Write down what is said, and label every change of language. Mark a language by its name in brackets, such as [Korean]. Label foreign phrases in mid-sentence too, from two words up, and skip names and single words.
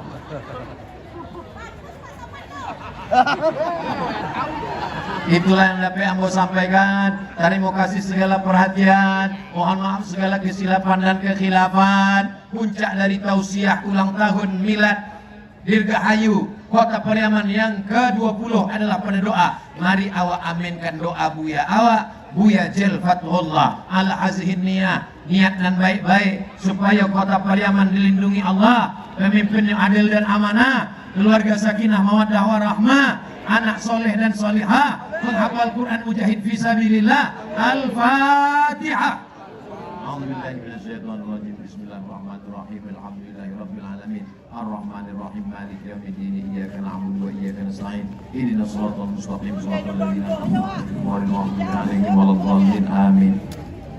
[Indonesian] Itulah yang dapat ambo sampaikan. Terima kasih segala perhatian. Mohon maaf segala kesilapan dan kekhilafan. Puncak dari tausiah ulang tahun milad Dirgahayu Kota Pariaman yang ke-20 adalah pada doa. Mari awak aminkan doa Buya awak, Buya Jel Fatullah [Arabic] على هذه النية, [Indonesian] niat dan baik-baik supaya Kota Pariaman dilindungi Allah, pemimpin yang adil dan amanah, keluarga [Arabic] سكينة مودة ورحمة, [Indonesian] anak soleh dan solihah, penghafal Quran [Arabic] مجاهد في سبيل الله. Al-Fatihah. أعوذ بالله من الشيطان الرجيم. بسم الله الرحمن الرحيم. الحمد لله رب العالمين. الرحمن الرحيم. مالك يوم الدين. إياك نعبد وإياك نستعين. اهدنا الصراط المستقيم. صراط الذين أنعمت عليهم غير المغضوب عليهم ولا الضالين. Amin.